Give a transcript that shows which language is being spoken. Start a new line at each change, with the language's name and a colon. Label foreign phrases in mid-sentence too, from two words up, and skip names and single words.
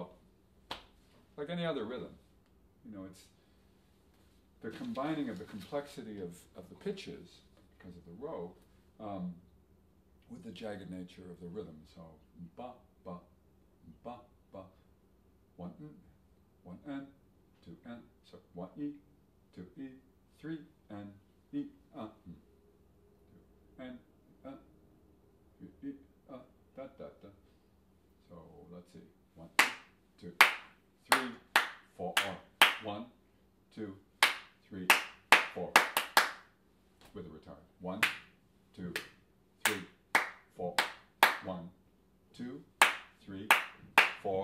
English: Like any other rhythm. You know, it's the combining of the complexity of the pitches, because of the row, with the jagged nature of the rhythm. So ba ba ba ba, 1 n, 1 n, 2 n. So 1 e, 2 e, 3 n, e 2 n, 3 e da da da. So let's see, 1 2 3 4 1 2 3 4 with a retard. 1 2 3 4 1 2 3 4.